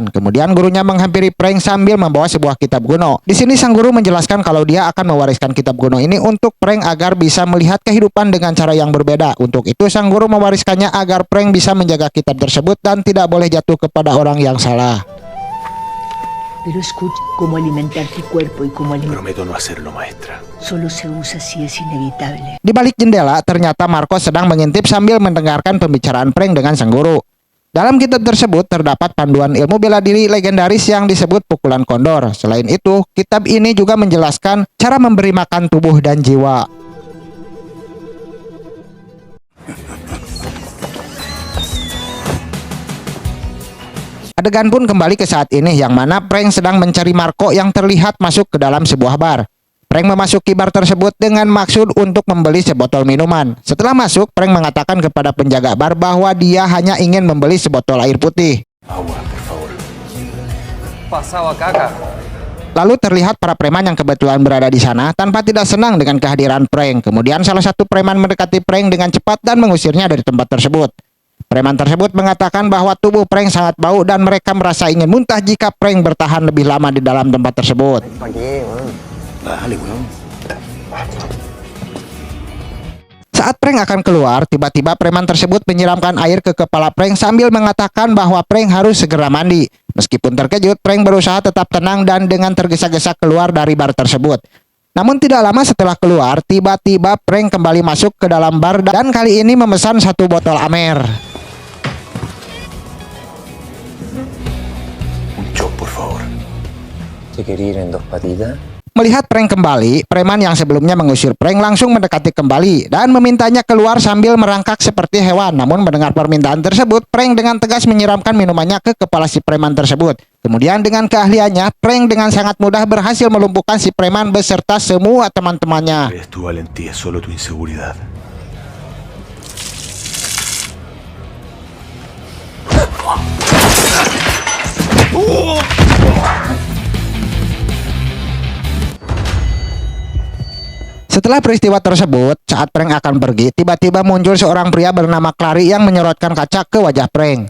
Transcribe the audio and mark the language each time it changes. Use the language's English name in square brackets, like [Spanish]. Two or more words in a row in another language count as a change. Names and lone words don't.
[Indonesian] Kemudian gurunya menghampiri Prank sambil membawa sebuah kitab kuno. Di sini sang guru menjelaskan kalau dia akan mewariskan kitab kuno ini untuk Prank agar bisa melihat kehidupan dengan cara yang berbeda. Untuk itu sang guru mewariskannya agar Prank bisa menjaga kitab tersebut dan tidak boleh jatuh kepada orang yang salah. [Spanish] Pero escucha cómo alimentar tu cuerpo y cómo alimentar. Prometo no hacerlo, maestra. Solo se usa si es inevitable. [Indonesian] Di balik jendela, ternyata Marco sedang mengintip sambil mendengarkan pembicaraan Prank dengan sang guru. Dalam kitab tersebut terdapat panduan ilmu bela diri legendaris yang disebut pukulan kondor. Selain itu, kitab ini juga menjelaskan cara memberi makan tubuh dan jiwa. Adegan pun kembali ke saat ini, yang mana Prank sedang mencari Marco yang terlihat masuk ke dalam sebuah bar. Prank memasuki bar tersebut dengan maksud untuk membeli sebotol minuman. Setelah masuk, Prank mengatakan kepada penjaga bar bahwa dia hanya ingin membeli sebotol air putih. [Spanish] Agua, por favor. Pasaba caca. [Indonesian] Lalu terlihat para preman yang kebetulan berada di sana tanpa tidak senang dengan kehadiran Prank. Kemudian salah satu preman mendekati Prank dengan cepat dan mengusirnya dari tempat tersebut. Preman tersebut mengatakan bahwa tubuh Prank sangat bau dan mereka merasa ingin muntah jika Prank bertahan lebih lama di dalam tempat tersebut. Saat Prank akan keluar, tiba-tiba preman tersebut menyiramkan air ke kepala Prank sambil mengatakan bahwa Prank harus segera mandi. Meskipun terkejut, Frank berusaha tetap tenang dan dengan tergesa-gesa keluar dari bar tersebut. Namun tidak lama setelah keluar, tiba-tiba Frank kembali masuk ke dalam bar dan kali ini memesan 1 botol Amer. [Spanish] Un shot, por favor. ¿Se quería ir en 2 patitas? [Indonesian] Melihat Frank kembali, preman yang sebelumnya mengusir Frank langsung mendekati kembali dan memintanya keluar sambil merangkak seperti hewan. Namun mendengar permintaan tersebut, Frank dengan tegas menyiramkan minumannya ke kepala si preman tersebut. Kemudian dengan keahliannya, Frank dengan sangat mudah berhasil melumpuhkan si preman beserta semua teman-temannya. [Spanish] Es tu valentía, solo tu inseguridad. [Indonesian] Setelah peristiwa tersebut, saat Frank akan pergi, tiba-tiba muncul seorang pria bernama Clary yang menyorotkan kaca ke wajah Frank.